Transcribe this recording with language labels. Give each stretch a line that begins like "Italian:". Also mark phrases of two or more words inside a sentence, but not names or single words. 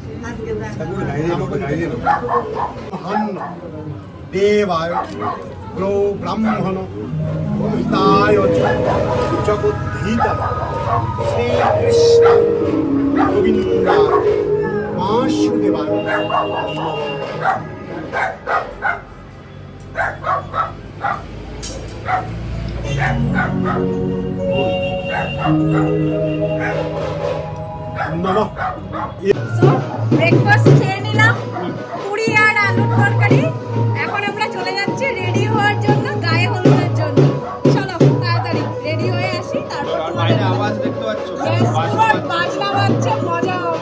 Sanskrit: देवाय गो ब्राह्मण हिताय जगुद्धीता श्री कृष्ण गोविंदाय वासुदेवाय नमः।
Bangla: ব্রেকফাস্ট খেয়ে নিলাম, পুরি আর আলুর তরকারি। এখন আমরা চলে যাচ্ছি রেডি হওয়ার জন্য, গায়ে হলুদের জন্য। চলো তাড়াতাড়ি রেডি হয়ে আসি, তারপর বাইরে আওয়াজ দেখতে পাচ্ছ, বাজনা বাজছে, মজা হবে।